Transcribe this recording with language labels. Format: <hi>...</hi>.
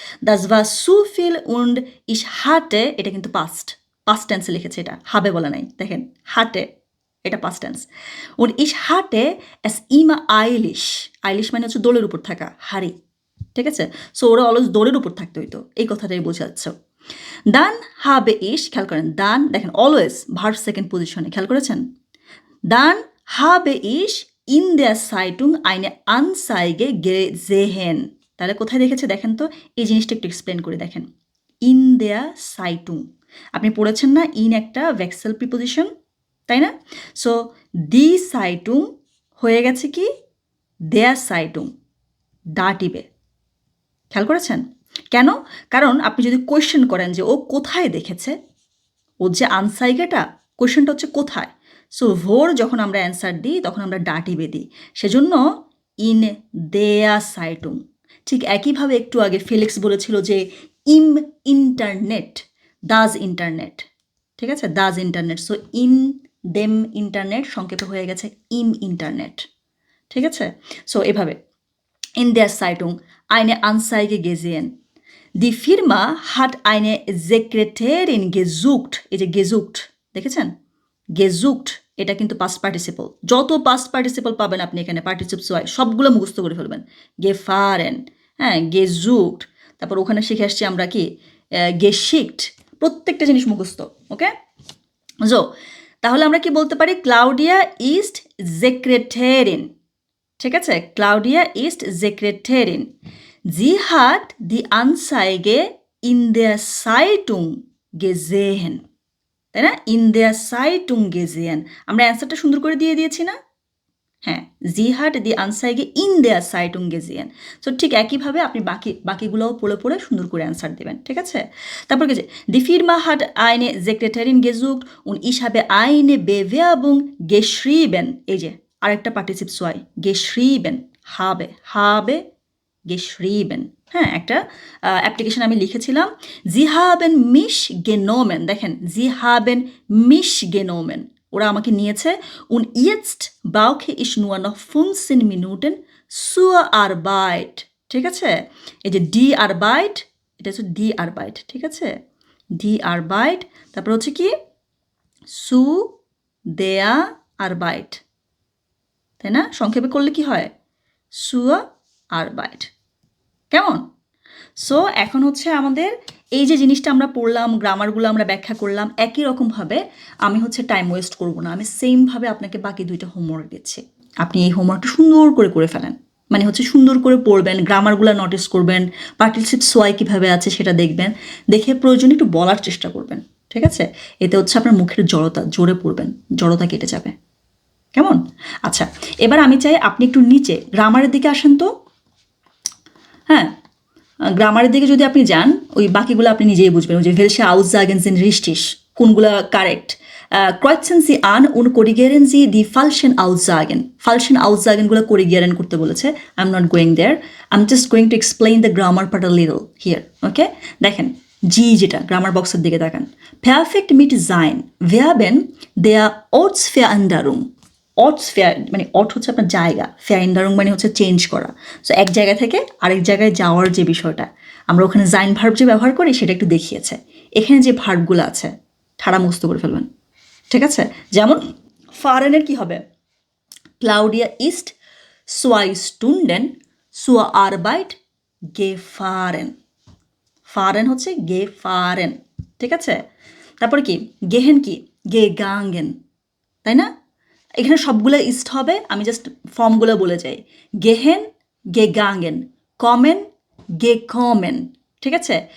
<de>Das war zu viel und ich hatte,</de> <bn>এটা কিন্তু past টেন্সে লিখেছে, এটা হাবে বলা নাই, দেখেন hatte, এটা past tense.</bn> <de>und ich hatte es immer eilig</de> <bn>মানে হচ্ছে দোলের উপর থাকা, হারি, ঠিক আছে? সো ওরা অলওয়েজ দোলের উপর থাকতে হইতো, এই কথাটাই বোঝাচ্ছ।</bn> <de>dann habe ich,</de> <bn>খেয়াল করেন, dann দেখেন অলওয়েজ ভার্ব সেকেন্ড পজিশনে, খেয়াল করেছেন?</bn> <de>Dann habe ich in der Zeitung eine Anzeige gesehen.</de> <bn>তাহলে কোথায় দেখেছে দেখেন তো, এই জিনিসটা একটু এক্সপ্লেন করে দেখেন। ইন দেয়ার সাইটুং, আপনি পড়েছেন না, ইন একটা ভেক্সেল প্রিপোজিশন, তাই না? সো দি সাইটুং হয়ে গেছে কি দেয়ার সাইটুং, দাটিবে, খেয়াল করেছেন? কেন? কারণ আপনি যদি কোয়েশ্চেন করেন যে ও কোথায় দেখেছে, ওর যে আনসাইগেটা, কোয়েশ্চেনটা হচ্ছে কোথায়। সো ভোর যখন আমরা অ্যান্সার দিই তখন আমরা ডাটিবে দিই, সেজন্য ইন দেয়া সাইটুং। ঠিক একইভাবে একটু আগে ফেলিক্স বলেছিল যে ইম ইন্টারনেট, দাজ ইন্টারনেট, ঠিক আছে? দাজ internet, so in them internet সংক্ষেপে হয়ে গেছে ইম ইন্টারনেট, ঠিক আছে? সো এভাবে</bn> <de>in der Zeitung eine Anzeige gesehen. Die Firma hat eine Sekretärin gesucht.</de> <bn>এই যে gesucht, দেখেছেন? gesucht, এটা কিন্তু পাস্ট পার্টিসিপল। যত পাস্ট পার্টিসিপল পাবেন আপনি এখানে পার্টিসিপস হয় সবগুলো মুখস্থ করে ফেলবেন। gefahren, হ্যাঁ, gesucht, তারপর ওখানে শিখে আসছি আমরা কি geschickt, প্রত্যেকটা জিনিস মুখস্থ, ওকে? সো তাহলে আমরা কি বলতে পারি, ক্লাউডিয়া ইস্ট সেক্রেটারিন, ঠিক আছে? Claudia east সেক্রেটারিন,</bn> <de>sie hat die Anzeige in der Zeitung gesehen,</de> <bn>তাই না?</bn> <de>in der Zeitung gesehen,</de> <bn>আমরা অ্যান্সারটা সুন্দর করে দিয়ে দিয়েছি না?</bn> <de>হ্যাঁ, sie hat die Anzeige in der Zeitung gesehen।</de> <bn>So ঠিক একইভাবে আপনি বাকিগুলোও পড়ে পড়ে সুন্দর করে অ্যান্সার দেবেন, ঠিক আছে? তারপর কি যে</bn> <de>die Firma hat eine Sekretärin gesucht und ich habe eine Bewerbung geschrieben।</de> <bn>এই যে আরেকটা পার্টিসিপ সোয়াই, geschrieben, habe geschrieben। হ্যাঁ, একটা অ্যাপ্লিকেশন আমি লিখেছিলাম,</bn> <de>sie haben mich genommen।</de> <bn>দেখেন,</bn> <de>sie haben mich genommen,</de> <bn>ওরা আমাকে নিয়েছে।</bn> <de>und jetzt brauche ich nur noch 15 Minuten zur Arbeit।</de> <bn>ঠিক আছে? এই যে die Arbeit, এটা হচ্ছে die Arbeit, ঠিক আছে? die Arbeit, তারপর হচ্ছে কি</bn> <de>zu der Arbeit,</de> <bn>তাই না? সংক্ষেপে করলে কি হয়? zur Arbeit। কেমন? সো এখন হচ্ছে আমাদের এই যে জিনিসটা আমরা পড়লাম, গ্রামারগুলো আমরা ব্যাখ্যা করলাম, একই রকমভাবে আমি হচ্ছে টাইম ওয়েস্ট করব না, আমি সেমভাবে আপনাকে বাকি 2টা হোমওয়ার্ক দিচ্ছি। আপনি এই হোমওয়ার্কটা সুন্দর করে ফেলেন, মানে হচ্ছে সুন্দর করে পড়বেন, গ্রামারগুলো নোটিস করবেন, পার্টিসিপ সোয়াই কীভাবে আছে সেটা দেখবেন, দেখে প্রয়োজনে একটু বলার চেষ্টা করবেন, ঠিক আছে? এতে হচ্ছে আপনার মুখের জড়তা, জোরে পড়বেন, জড়তা কেটে যাবে। কেমন? আচ্ছা, এবার আমি চাই আপনি একটু নিচে গ্রামারের দিকে আসেন তো। হ্যাঁ, গ্রামারের দিকে যদি আপনি যান, ওই বাকিগুলো আপনি নিজেই বুঝবেন।</bn> <de>ওই যে welche Aussagen sind richtig,</de> <bn>কোনগুলো correct.</bn> <de>kreuzen Sie an und korrigieren Sie die falschen Aussagen।</de> <bn>falschen Aussagen গুলো korrigieren করতে বলেছে।</bn> <en>I'm not going there, I'm just going to explain the grammar part a little here, okay?</en> <bn>দেখেন, জি যেটা grammar বক্সের দিকে তাকান,</bn> <de>perfekt mit sein werden der Ortsveränderung।</de> <bn>অর্টসফেয়ার মানে অর্থ হচ্ছে আপনার জায়গা, ফেয়ারিন্ডারুং মানে হচ্ছে চেঞ্জ করা। সো এক জায়গা থেকে আরেক জায়গায় যাওয়ার যে বিষয়টা, আমরা ওখানে জাইন ভার্ব যে ব্যবহার করি সেটা একটু দেখিয়েছে। এখানে যে ভার্বগুলো আছে ঠাড়া মুখস্থ করে ফেলবেন, ঠিক আছে? যেমন ফারেনের কি হবে?</bn> <de>ক্লাউডিয়া ইস্ট 2 Stunden zur Arbeit gefahren।</de> <bn>ফারেন হচ্ছে gefahren, ঠিক আছে? তারপরে কি গেহেন, কি gegangen, তাই না? এখানে সবগুলো ইস্ট হবে, আমি জাস্ট ফর্মগুলো বলে যাই। গেহেন, gegangen, kommen, gekommen, ঠিক আছে?</bn>